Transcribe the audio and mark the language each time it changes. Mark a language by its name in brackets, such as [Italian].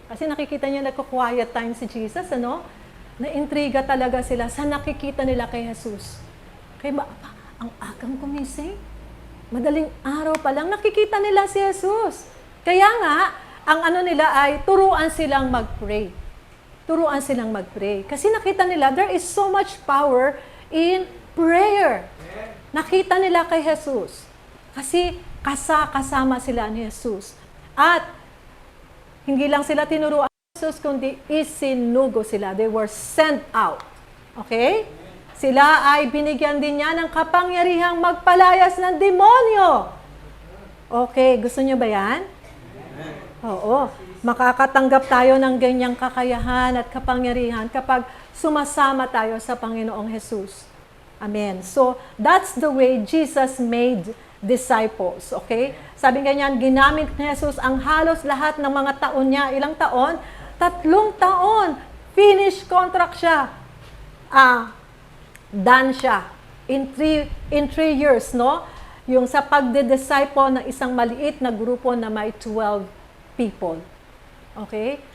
[Filipino] Kasi nakikita niya nagko-quiet time si Jesus, ano? Na-intriga talaga sila sa nakikita nila kay Jesus. Kaya ang agang gumising. Madaling araw pa lang, nakikita nila si Jesus. Kaya nga, ang ano nila ay turuan silang mag-pray. Turuan silang mag-pray. Kasi nakita nila, [English] there is so much power in prayer. [Filipino] Nakita nila kay Jesus. Kasi kasama sila ni Jesus. At hindi lang sila tinuruan ni Jesus, kundi isinugo sila. [English] They were sent out. Okay? [Filipino] Sila ay binigyan din niya ng kapangyarihang magpalayas ng demonyo. Okay, gusto niyo ba yan? Oo. Makakatanggap tayo ng ganyang kakayahan at kapangyarihan kapag sumasama tayo sa Panginoong Jesus. Amen. [English] So, that's the way Jesus made disciples. Okay? [Filipino] Sabi nga niyan, ginamit ni Jesus ang halos lahat ng mga taon niya. Ilang taon? 3 taon. Finish contract siya. [English] Done siya. In 3 years, no? [Filipino] Yung sa pagde-disciple ng isang maliit na grupo na may 12 people. Okay?